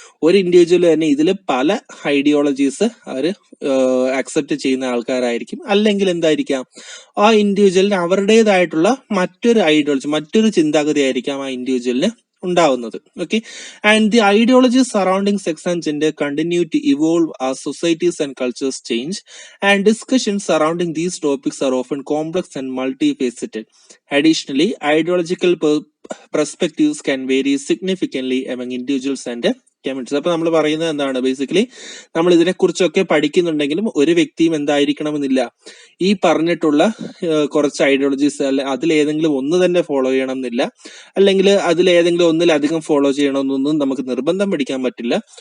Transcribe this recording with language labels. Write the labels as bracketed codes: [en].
[ml] ഒരു ഇൻഡിവിജ്വൽ തന്നെ ഇതിൽ പല ഐഡിയോളജീസ് അവർ അക്സെപ്റ്റ് ചെയ്യുന്ന ആൾക്കാരായിരിക്കും, അല്ലെങ്കിൽ എന്തായിരിക്കാം ആ ഇൻഡിവിജ്വലിന് അവരുടേതായിട്ടുള്ള മറ്റൊരു ഐഡിയോളജി മറ്റൊരു ചിന്താഗതി ആയിരിക്കാം ആ ഇൻഡിവിജ്വലിന് ഉണ്ടാവുന്നത്. [en] Okay, and the ideologies surrounding sex and gender continue to evolve as societies and cultures change and discussions surrounding these topics are often complex and multifaceted. Additionally, ideological perspectives can vary significantly among individuals and communities. [ml] അപ്പൊ നമ്മൾ പറയുന്നത് എന്താണ്, basically നമ്മൾ ഇതിനെക്കുറിച്ചൊക്കെ പഠിക്കുന്നുണ്ടെങ്കിലും ഒരു വ്യക്തിയും എന്തായിരിക്കണമെന്നില്ല ഈ പറഞ്ഞിട്ടുള്ള കുറച്ച് ഐഡിയോളജീസ് അല്ലെ അതിലേതെങ്കിലും ഒന്ന് തന്നെ ഫോളോ ചെയ്യണം എന്നില്ല, അല്ലെങ്കിൽ അതിലേതെങ്കിലും ഒന്നിലധികം ഫോളോ ചെയ്യണമെന്നൊന്നും നമുക്ക് നിർബന്ധം പിടിക്കാൻ പറ്റില്ല.